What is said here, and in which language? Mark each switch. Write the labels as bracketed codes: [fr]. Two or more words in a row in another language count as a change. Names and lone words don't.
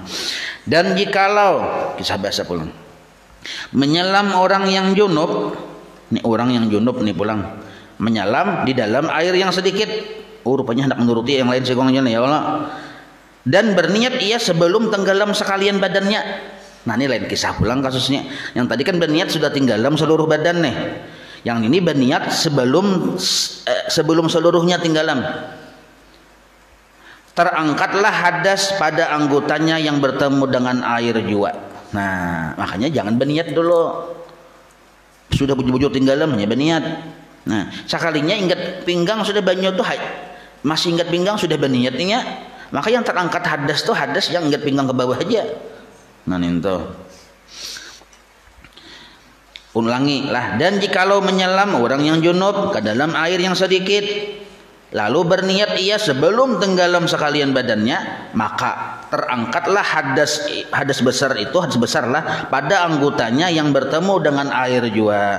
[id] Dan jikalau [bjn] kisah biasa pulang [id] menyelam orang yang junub, nih orang yang junub nih pulang menyelam di dalam air yang sedikit, rupanya hendak menuruti yang lain segongnya [ar] ya Allah, [id] dan berniat ia sebelum tenggelam sekalian badannya. [bjn] Nah ini lain kisah pulang kasusnya. Yang tadi kan berniat sudah tenggelam seluruh badan nih. Yang ini berniat sebelum seluruhnya tenggelam. [id] Terangkatlah hadas pada anggotanya yang bertemu dengan air juga. [bjn] Nah, makanya jangan berniat dulu. Sudah bujur-bujur tenggelam hanya berniat. Nah, sekalinya ingat pinggang sudah banyu tuh masih ingat pinggang sudah berniatnya, maka yang terangkat hadas tuh hadas yang ingat pinggang ke bawah aja. Nah, itu. Ulangi lah. [id] Dan jikalau menyelam orang yang junub ke dalam air yang sedikit, lalu berniat ia sebelum tenggelam sekalian badannya, maka terangkatlah hadas besar itu, hadas besar lah pada anggotanya yang bertemu dengan air jua.